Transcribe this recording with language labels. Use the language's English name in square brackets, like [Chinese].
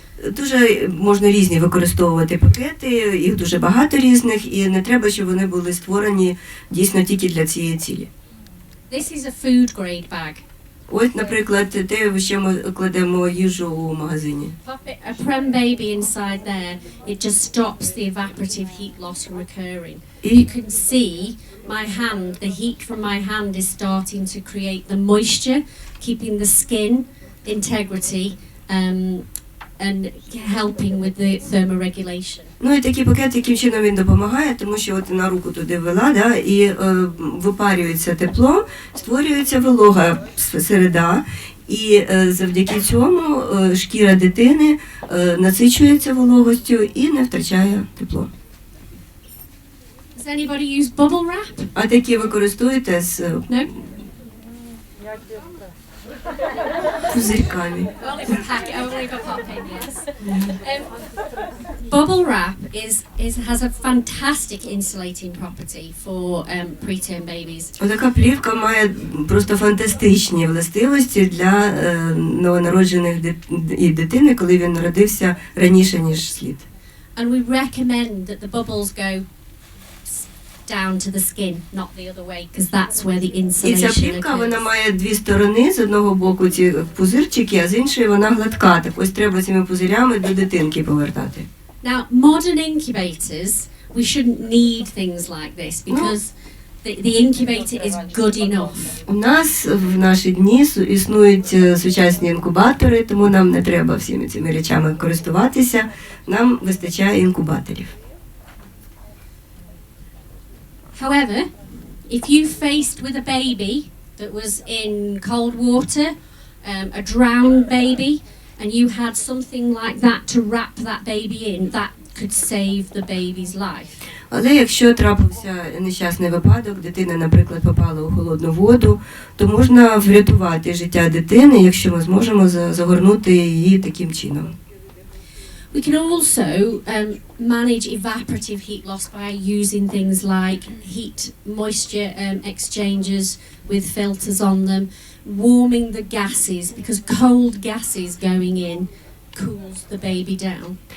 [Ukrainian] Дуже можна різні використовувати пакети, їх дуже багато різних, і не треба, щоб вони були створені дійсно тільки для цієї цілі. [English] This is a food grade bag. [Ukrainian] Ось, наприклад, те, в що ми кладемо їжу у магазині. [English] Pop a prem baby inside there, it just stops the evaporative heat loss from occurring. You can see my hand, the heat from my hand is starting to create the moisture, keeping the skin integrity and helping with the thermoregulation. [Ukrainian] Ну і такий пакет, яким чином він допомагає, тому що от на руку туди ввела, да, і випарюється тепло, створюється волога середа, і завдяки цьому шкіра дитини насичується вологостю і не втрачає тепло. [English] Does anybody use bubble wrap? [Ukrainian] А такі ви користуєте з [English] No? [Ukrainian] Я тісто. пузирьками. [English] Only for only for popping, yes. Bubble wrap has a fantastic insulating property for preterm babies. [Ukrainian] Така плівка має просто фантастичні властивості для новонароджених і дитини, коли він народився раніше, ніж слід. [English] And we recommend that the bubbles go down to the skin, not the other way, because that's where the [Ukrainian] І ця [English] insulation [Ukrainian] плівка, вона [English] occurs. [Ukrainian] має дві сторони. З одного боку ці пузирчики, а з іншої вона гладка. Так ось треба цими пузирями до дитинки повертати. [English] Now, modern incubators, we shouldn't need things like this because the incubator is good enough. [Ukrainian] У нас в наші дні існують сучасні інкубатори, тому нам не треба всіми цими речами користуватися. Нам вистачає інкубаторів. [English] However, if you faced with a baby that was in cold water, a drowned baby, and you had something like that to wrap that baby in, that could save the baby's life. [Ukrainian] Але якщо трапився нещасний випадок, дитина, наприклад, попала у холодну воду, то можна врятувати життя дитини, якщо ми зможемо загорнути її таким чином. [English] We can also manage evaporative heat loss by using things like heat moisture exchangers with filters on them, warming the gases, because cold gases going in cools the baby down.